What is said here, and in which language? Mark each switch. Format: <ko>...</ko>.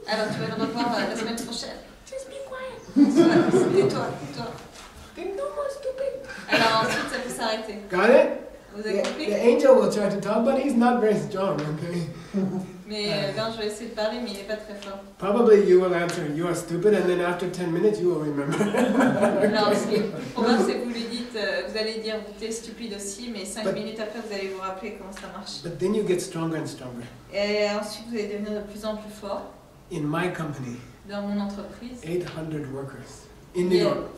<fr>Alors, tu vas le revoir la semaine prochaine.</fr> <en>Just be quiet.</en> <fr>Tais-toi.</fr> <en>Then no more stupid.</en> <fr>Alors, ensuite, ça peut s'arrêter.</fr> <en>Got it?</en> <fr>Vous avez compris?</fr> <en>The angel will try to talk, but he's not very strong, okay?</en> <fr>Mais ben, je vais essayer de parler, mais il n'est pas très fort.</fr> <en>Probably you will answer, you are stupid, and then after 10 minutes you will remember.</en> <fr>Alors, ce qui est probable, c'est que vous lui dites, vous allez dire, t'es stupide aussi, mais 5 minutes après, vous allez vous rappeler comment ça marche.</fr> <en>But then you get stronger and stronger.</en> <fr>Et ensuite, vous allez devenir de plus en plus fort.</fr> <en>In my company,</en> <fr>dans mon entreprise,</fr> <en>800 workers in New York.</en>